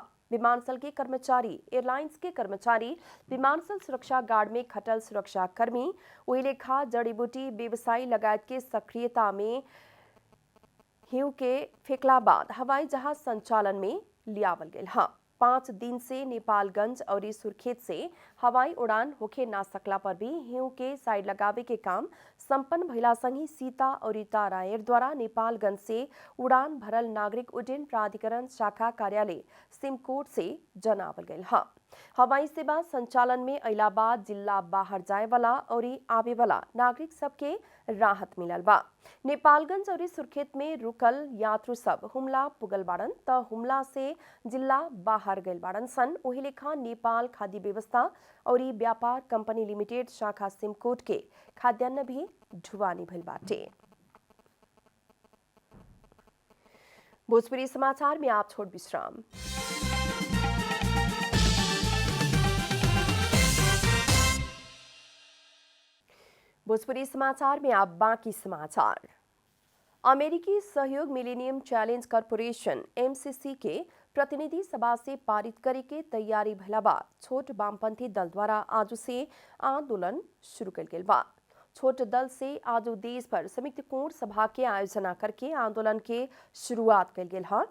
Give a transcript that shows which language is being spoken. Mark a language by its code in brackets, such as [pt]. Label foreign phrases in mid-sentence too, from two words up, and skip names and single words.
[bho] विमानस्थल के कर्मचारी, एयरलाइंस के कर्मचारी, विमानस्थल सुरक्षा गार्ड में खटल सुरक्षा कर्मी, वही लेखा जड़ी बूटी व्यवसायी लगायत के सक्रियता में हिऊ के फेंकला बाद हवाई जहाज संचालन में लियावल गेल है। 5 दिन से नेपालगंज और सुर्खेत से हवाई उड़ान होखे ना सकला पर भी हिऊ के साइड लगावे के काम संपन्न भइला संगी सीता और तारायर द्वारा नेपालगंज से उड़ान भरल नागरिक उड्डयन प्राधिकरण शाखा कार्यालय सिमकोट से जनावल गयल है। हवाई सेवा संचालन में अइला बाद जिला बाहर जाए वाला और आवे वाला नागरिक सबके राहत मिलल बा। नेपालगंज और सुर्खेत में रुकल यात्रु सब हुमला पुगल बाड़न त हुमला से जिला बाहर गइल बाड़न सन। ओही लेखा नेपाल खाद्य व्यवस्था और व्यापार कंपनी लिमिटेड शाखा सिमकोट के खाद्यान्न भी ढुवानी भइल बाटे। भोजपुरी समाचार में आप छोड़ विश्राम। भोजपुरी समाचार में आप बाकी समाचार। अमेरिकी सहयोग मिलेनियम चैलेंज कॉर्पोरेशन MCC के प्रतिनिधि सभा से पारित करे के तैयारी भइला बाद छोट वामपंथी दल द्वारा आज से आंदोलन शुरू कल गेल बा। छोट दल से आज देश भर संयुक्त कोण सभा के आयोजना करके आंदोलन के शुरुआत कल गेल है।